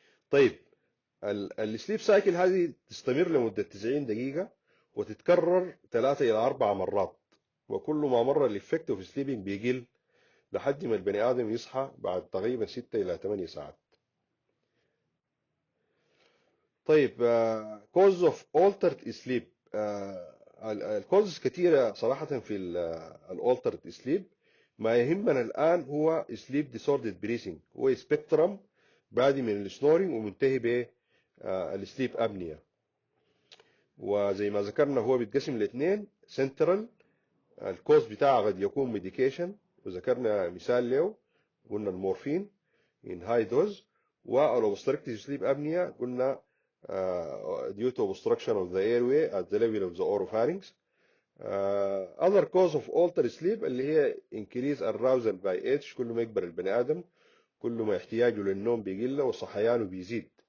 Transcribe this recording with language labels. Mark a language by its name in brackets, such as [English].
[Arabic] طيب السليب سايكل هذه تستمر لمدة 90 دقيقة وتتكرر 3 إلى 4 مرات، وكل ما مر الإفكت في سليبنج بيقل لحد ما البني آدم يصحى بعد تقريبا 6 إلى 8 ساعات. [English] طيب cause of altered sleep. [Arabic] الكوزز كثيرة صراحة في الالترد سليب. ما يهمنا الآن هو سليب ديسوردد بريسنج، هو سبيكترم بادي من السنورينج ومنتهي بالسليب أبنية. وزي ما ذكرنا هو بيتقسم لاثنين، سنترال الكوز بتاعه قد يكون ميديكيشن، وذكرنا مثال له قلنا المورفين [English] in high dose. والobstructive sleep apnea قلنا due to obstruction of the airway at the level of the oropharynx. other cause of altered sleep [Arabic] اللي هي [English] increase arousal by age، [Arabic] كل ما يكبر البني آدم كل ما احتياجه للنوم بيقل وصحيانه بيزيد.